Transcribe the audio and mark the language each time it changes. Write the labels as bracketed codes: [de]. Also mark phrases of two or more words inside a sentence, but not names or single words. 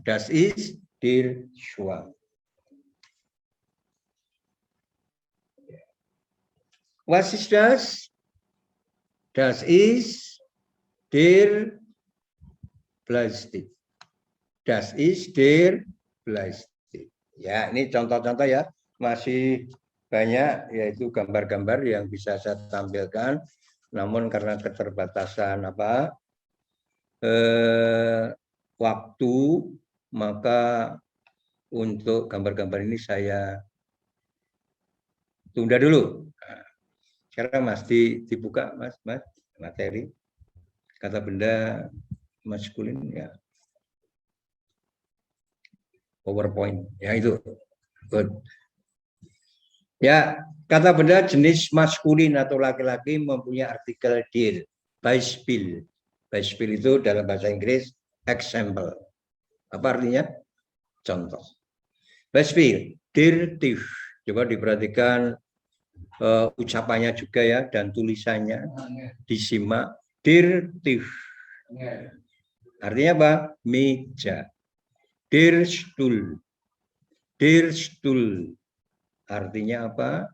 [de] Das ist der Schwamm. Was ist das? Das ist der Plastik. Das ist der Plastik. [id] Ya, ini contoh-contoh ya. Masih banyak, yaitu gambar-gambar yang bisa saya tampilkan. Namun karena keterbatasan waktu, maka untuk gambar-gambar ini saya tunda dulu. Sekarang masih dibuka, Mas, materi kata benda maskulin ya. PowerPoint ya itu. Good. Ya, kata benda jenis maskulin atau laki-laki mempunyai artikel der. Beispiel. Beispiel itu dalam bahasa Inggris example. Apa artinya? Contoh. [de] Beispiel, der Tisch. [id] Coba diperhatikan ucapannya juga ya dan tulisannya disimak. [de] Der Tisch. [id] Artinya apa? Meja. [de] Der Stuhl. Der Stuhl. [id] Artinya apa?